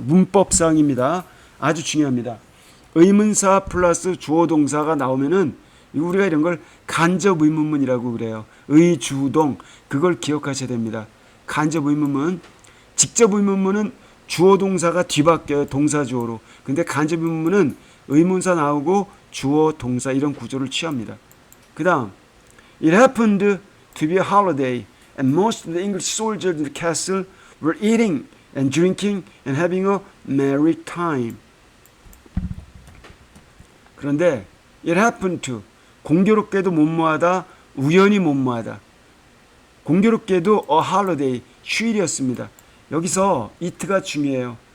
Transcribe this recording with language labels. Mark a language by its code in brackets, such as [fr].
[ko] 문법상입니다. 아주 중요합니다. 의문사 플러스 주어 동사가 나오면은 우리가 이런 걸 간접 의문문이라고 그래요. 의주동 그걸 기억하셔야 됩니다. 간접 의문문, 직접 의문문은 주어 동사가 뒤바뀌어요. 동사 주어로. 근데 간접 의문문은 의문사 나오고 주어 동사 이런 구조를 취합니다. [en] 그 다음 It happened to be a holiday and most of the English soldiers in the castle were eating and drinking and having a merry time. [ko] 그런데 [en] it happened to [ko] 공교롭게도 뭐뭐하다 우연히 뭐뭐하다 공교롭게도 [en] a holiday [ko] 휴일이었습니다. 여기서 it가 중요해요.